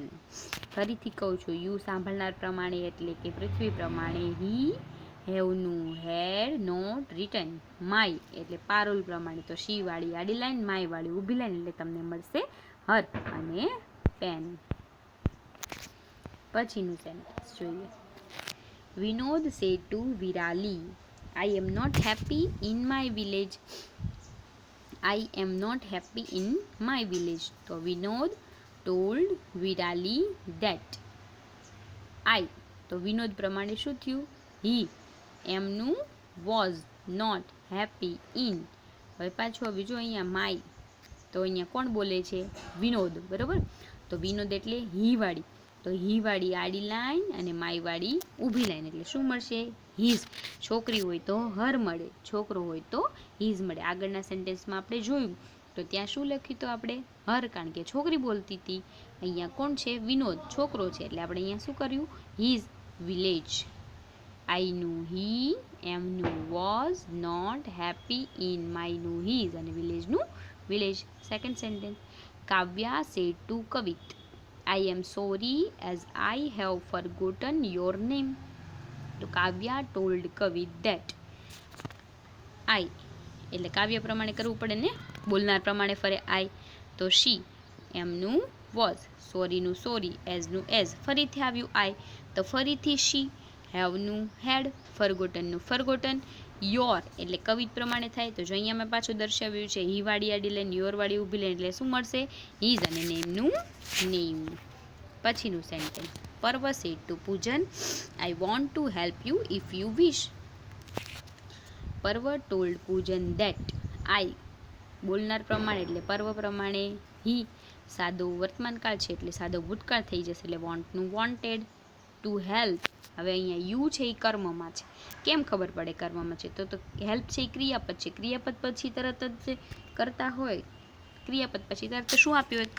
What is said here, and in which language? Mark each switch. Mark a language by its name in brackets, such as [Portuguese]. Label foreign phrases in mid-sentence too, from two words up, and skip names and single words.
[Gujarati] ફરીથી કહું છું, યુ સાંભળનાર પ્રમાણે એટલે કે પૃથ્વી પ્રમાણે, હી હેવનું [English] had not written, [Gujarati] માય એટલે પારોલ પ્રમાણે તો શી વાળી આડી લાઈન, માય વાળી ઊભી લાઈન એટલે તમને મળશે હર અને પેન. પછીનું સેન્ટેન્સ જોઈએ. [English] વિનોદ said to વિરાલી, I am not happy in my village. I am not happy in my village. તો વિનોદ told વિરાલી that I, [Gujarati] તો વિનોદ પ્રમાણે શું થયું? [English] he એમનું was not happy in. [Gujarati] હવે પાછું હવે જો અહીંયા માય, તો અહીંયા કોણ બોલે છે? વિનોદ, બરાબર. તો વિનોદ એટલે હી વાળી, તો હી વાળી આડી લાઈન અને માય વાળી ઊભી લાઈન એટલે શું મળશે? હીઝ. છોકરી હોય તો હર મળે, છોકરો હોય તો હીઝ મળે. આગળના સેન્ટેન્સમાં આપણે જોયું તો ત્યાં શું લખ્યું? તો આપણે હર, કારણ કે છોકરી બોલતી હતી. અહીંયા કોણ છે? વિનોદ, છોકરો છે, એટલે આપણે અહીંયા શું કર્યું? [English] his village. [Gujarati] આઈનું હી, એમનું વોઝ, [English] not happy in, [Gujarati] માયનું હીઝ અને વિલેજનું વિલેજ. [English] Second sentence. કાવ્યા said to કવિત, I am sorry as I have forgotten your name. તો કાવ્યા told કવિત that I, [Gujarati] એટલે કાવ્ય પ્રમાણે કરવું પડે ને, બોલનાર પ્રમાણે ફરે I, તો she એમનું was, સોરીનું સોરી, એઝનું એઝ, ફરીથી આવ્યું I, તો ફરીથી she, હેવનું હેડ, ફરગોટનનું ફરગોટન, યોર એટલે કવિત પ્રમાણે થાય. તો જો અહીંયા મેં પાછું દર્શાવ્યું છે, હી વાળી આડી લાઈન, યોર વાળી ઊભી લાઈન એટલે શું મળશે? હીઝ અને નેમનું નેમ. પછીનું સેન્ટેન્સ. [English] પર્વ said to પૂજન, I want to help you if you wish. પર્વ told પૂજન that I, [Gujarati] બોલનાર પ્રમાણે એટલે પર્વ પ્રમાણે હી, સાદો વર્તમાનકાળ છે એટલે સાદો ભૂતકાળ થઈ જશે એટલે વોન્ટનું વોન્ટેડ, [English] to help. [Gujarati] હવે અહીંયા યુ છે એ કર્મમાં છે. કેમ ખબર પડે કર્મમાં છે? તો હેલ્પ છે એ ક્રિયાપદ છે, ક્રિયાપદ પછી તરત જ કરતા હોય, ક્રિયાપદ પછી તરત શું આપ્યું હોય?